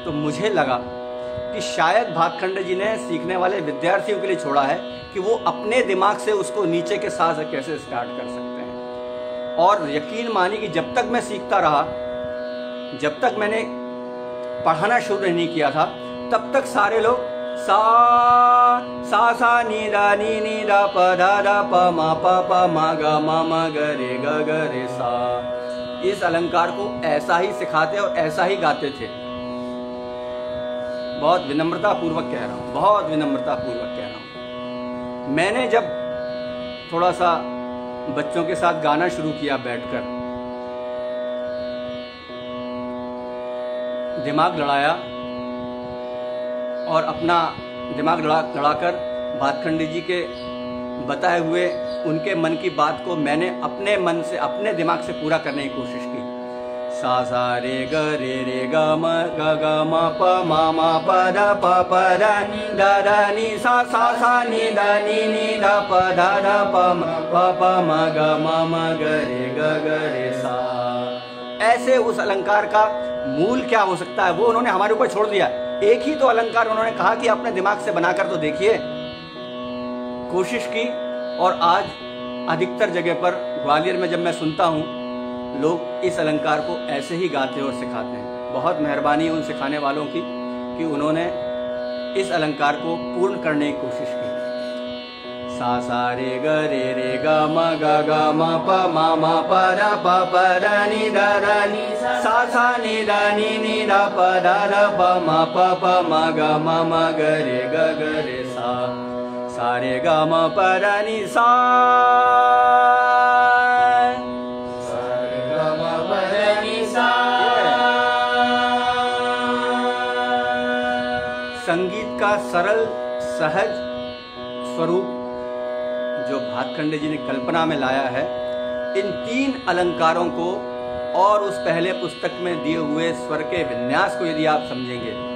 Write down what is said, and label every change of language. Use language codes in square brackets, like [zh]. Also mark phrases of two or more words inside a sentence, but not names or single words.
[hi] तो मुझे लगा कि शायद भातखंडे जी ने सीखने वाले विद्यार्थियों के लिए छोड़ा है कि वो अपने दिमाग से उसको नीचे के सा से कैसे स्टार्ट कर सकते हैं। और यकीन मानिए कि जब तक मैं सीखता रहा, जब तक मैंने पढ़ाना शुरू नहीं किया था, तब तक सारे लोग सा सा नी दा नी दा प दा प मा प मा गा मा ग रे सा, इस अलंकार को ऐसा ही सिखाते और ऐसा ही गाते थे। बहुत विनम्रता पूर्वक कह रहा हूँ, बहुत विनम्रता पूर्वक कह रहा हूँ। मैंने जब थोड़ा सा बच्चों के साथ गाना शुरू किया, बैठकर दिमाग लड़ाया और अपना दिमाग लड़ाकर भातखंडे जी के बताए हुए उनके मन की बात को मैंने अपने मन से, अपने दिमाग से पूरा करने की कोशिश की। सा सा रे ग ग म प मा प द प द नी द नी सा सा नी द प द प म ग म ग रे सा। ऐसे उस अलंकार का मूल क्या हो सकता है वो उन्होंने हमारे ऊपर छोड़ दिया। एक ही तो अलंकार उन्होंने कहा कि अपने दिमाग से बनाकर तो देखिए। कोशिश की और आज अधिकतर जगह पर ग्वालियर में जब मैं सुनता हूँ, लोग इस अलंकार को ऐसे ही गाते और सिखाते हैं। बहुत मेहरबानी उन सिखाने वालों की कि उन्होंने इस अलंकार को पूर्ण करने की कोशिश की। सा सा रे ग म प मा प द नी सा सा नी द प द प म ग रे सा। सा रे ग म प द नी सा, संगीत का सरल सहज स्वरूप जो भातखंडे जी ने कल्पना में लाया है, इन 3 अलंकारों को और उस पहले पुस्तक में दिए हुए स्वर के विन्यास को यदि आप समझेंगे,